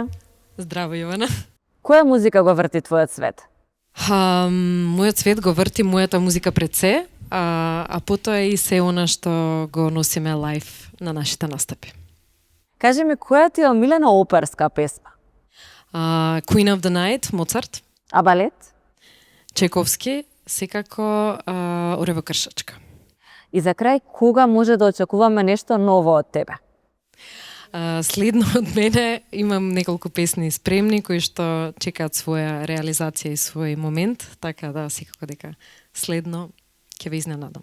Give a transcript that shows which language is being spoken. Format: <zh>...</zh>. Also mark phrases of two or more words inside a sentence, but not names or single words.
<mk>Здраво, Јована. Која музика го врти твојот свет? Мојот свет го врти мојата музика пред се, а потоа и се она што го носиме лајв на нашите настапи. Кажи ми, која ти е омилена оперска песма? Queen of the Night, Моцарт, А балет? Чековски, секако Орева кршачка. И за крај, кога може да очекуваме нешто ново од тебе? Следно од мене имам неколку песни спремни кои што чекаат своја реализација и свој момент, така да секако дека следно ќе ве изненадам.</mk>